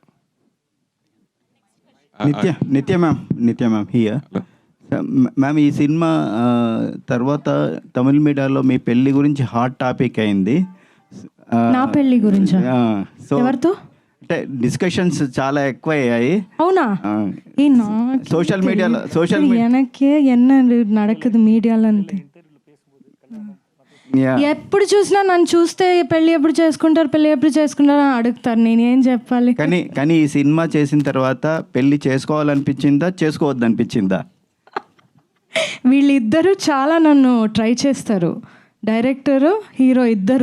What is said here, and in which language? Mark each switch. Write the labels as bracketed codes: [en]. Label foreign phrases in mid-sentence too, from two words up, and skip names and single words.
[en] Nitya ma'am here. [te] మ్యామ్, ఈ సినిమా తర్వాత తమిళ మీడియాలో మీ పెళ్లి గురించి [en] hot topic [te] అయింది. నా పెళ్లి గురించా? సో ఎవరితో? అంటే డిస్కషన్స్ చాలా ఎక్కువ అయ్యాయి. అవునా? సోషల్ మీడియాలో [ta] எனக்கே என்ன நடக்குது [te] మీడియాలో అంతే. ఎప్పుడు చూసినా నన్ను చూస్తే పెళ్లి ఎప్పుడు చేసుకుంటారు అని అడుగుతారు, నేను ఏం చెప్పాలి? కానీ ఈ సినిమా చేసిన తర్వాత పెళ్లి చేసుకోవాలనిపించిందా, చేసుకోవద్దనిపించిందా? వీళ్ళిద్దరూ చాలా నన్ను ట్రై చేస్తారు, డైరెక్టరు హీరో ఇద్దరు.